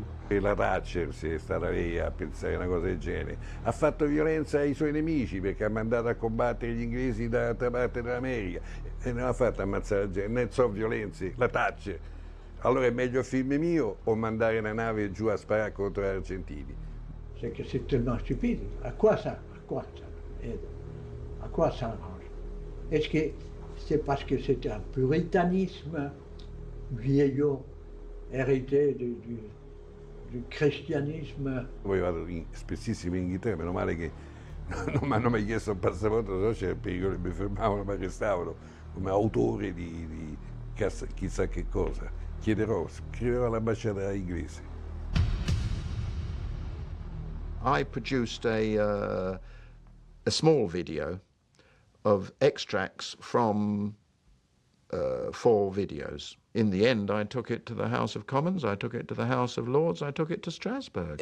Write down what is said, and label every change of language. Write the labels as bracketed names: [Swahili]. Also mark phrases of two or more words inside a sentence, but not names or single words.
[Italian] E la Thatcher, se è stata lei a pensare una cosa del genere, ha fatto violenza ai suoi nemici perché ha mandato a combattere gli inglesi dall'altra parte dell'America e non ha fatto ammazzare la gente, ne so violenze, la Thatcher. Allora è meglio il film mio o mandare una nave giù a sparare contro gli argentini? [French] C'est que c'est tellement stupide. À quoi ça aide? À quoi ça arrange? Est-ce que c'est parce que c'est un puritanisme vieillot hérité du christianisme? [Italian] Poi vado spessissimo in Inghilterra, meno male che non mi hanno mai chiesto il passaporto, se no c'era il pericolo che mi fermavano, mi arrestavano come autore di chissà che cosa. Scriverò all'ambasciata inglese. [English] I produced a small video of extracts from 4 videos. In the end, I took it to the House of Commons, I took it to the House of Lords, I took it to Strasbourg.